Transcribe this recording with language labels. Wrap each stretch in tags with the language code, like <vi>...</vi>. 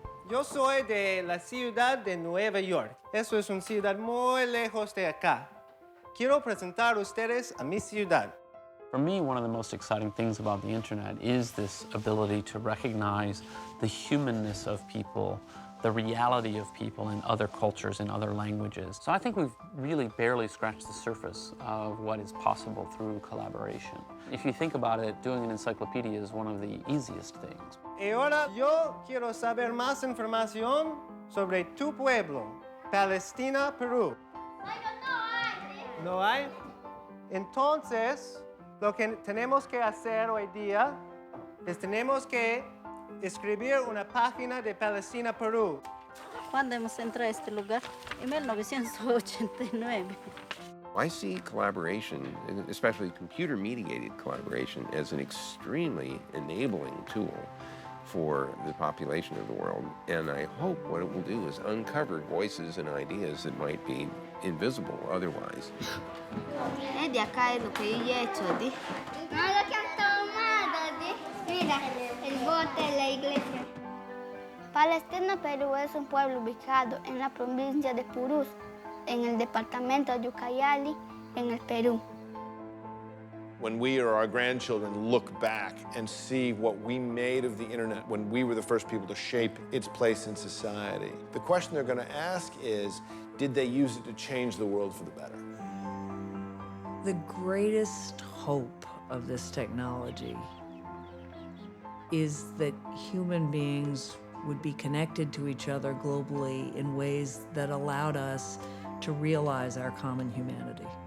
<es>Yo soy de la ciudad de Nueva York. Eso es una ciudad muy lejos de acá. Quiero presentar a ustedes a mi ciudad.</es> <en>For me, one of the most exciting things about the internet is this ability to recognize the humanness of people, the reality of people in other cultures, in other languages. So I think we've really barely scratched the surface of what is possible through collaboration. If you think about it, doing an encyclopedia is one of the easiest things.</en> <es>Y ahora yo quiero saber más información sobre tu pueblo, Palestina, Perú. ¿No hay? Entonces, lo que tenemos que hacer hoy día es tenemos que escribir una página de Palestina, Perú. ¿Cuándo hemos entrado a este lugar? En 1989.</es> <en>I see collaboration, especially computer-mediated collaboration, as an extremely enabling tool for the population of the world. And I hope what it will do is uncover voices and ideas that might be invisible otherwise.</en> <es>De acá es lo que yo he hecho, ¿di? No, lo que han tomado, ¿di? Mira, el bote de la iglesia. Palestina, Perú es un pueblo ubicado en la provincia de Purús, en el departamento de Ucayali, en el Perú.</es> <en>When we or our grandchildren look back and see what we made of the internet when we were the first people to shape its place in society, the question they're going to ask is, did they use it to change the world for the better? The greatest hope of this technology is that human beings would be connected to each other globally in ways that allowed us to realize our common humanity.</en>